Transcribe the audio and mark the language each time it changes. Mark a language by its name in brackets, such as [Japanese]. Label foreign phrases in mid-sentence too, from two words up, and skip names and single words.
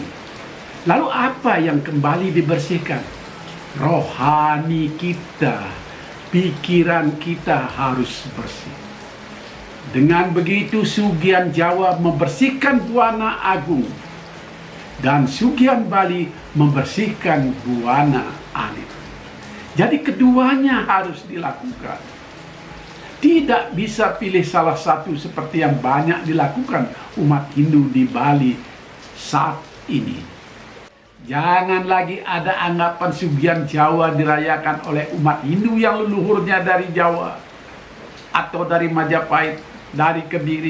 [Indonesian] Lalu apa yang kembali dibersihkan? Rohani kita, pikiran kita harus bersih. Dengan begitu Sugian Jawa membersihkan buana agung dan Sugian Bali membersihkan buana alit. Jadi keduanya harus dilakukan. Tidak bisa pilih salah satu seperti yang banyak dilakukan umat Hindu di Bali saat ini. Jangan lagi ada anggapan Sugian Jawa dirayakan oleh umat Hindu yang leluhurnya dari Jawa atau dari Majapahit, dari Kediri.